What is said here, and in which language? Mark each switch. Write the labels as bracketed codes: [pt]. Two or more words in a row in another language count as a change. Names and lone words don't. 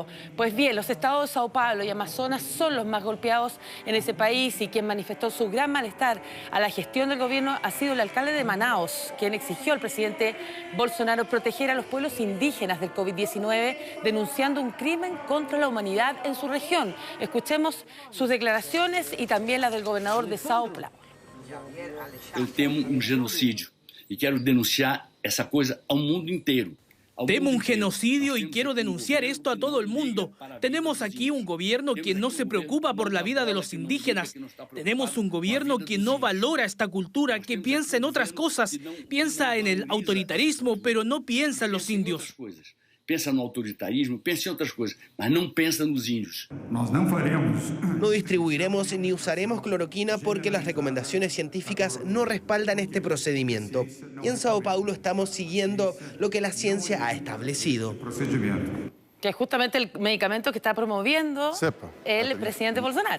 [es] Pues bien, los estados de Sao Paulo y Amazonas son los más golpeados en ese país, y quien manifestó su gran malestar a la gestión del gobierno ha sido el alcalde de Manaus, quien exigió al presidente Bolsonaro proteger a los pueblos indígenas del COVID-19, denunciando un crimen contra la humanidad en su región. Escuchemos sus declaraciones y también las del gobernador de Sao Paulo. [pt] Eu temo genocídio e quero denunciar essa coisa ao mundo inteiro. [es] Temo un genocidio y quiero denunciar esto a todo el mundo. Tenemos aquí un gobierno que no se preocupa por la vida de los indígenas. Tenemos un gobierno que no valora esta cultura, que piensa en otras cosas. Piensa en el autoritarismo, pero no piensa en los indios. [pt] Pensa no autoritarismo, pensa em outras coisas, mas não pensa nos índios. [es] No distribuiremos ni usaremos cloroquina porque las recomendaciones científicas no respaldan este procedimiento. Y en Sao Paulo estamos siguiendo lo que la ciencia ha establecido. Que es justamente el medicamento que está promoviendo el presidente Bolsonaro.